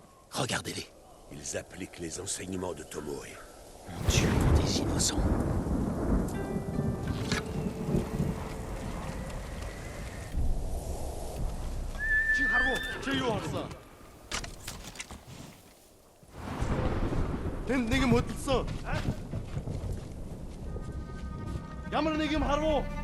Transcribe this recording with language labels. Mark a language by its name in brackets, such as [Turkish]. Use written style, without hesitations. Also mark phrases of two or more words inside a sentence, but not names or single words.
[French] Regardez-les. Ils appliquent les enseignements de Tomoe. En tuant des innocents. [Mongolian] Тэнд нэг юм хөдөлсөн. Ямар нэг юм харав уу?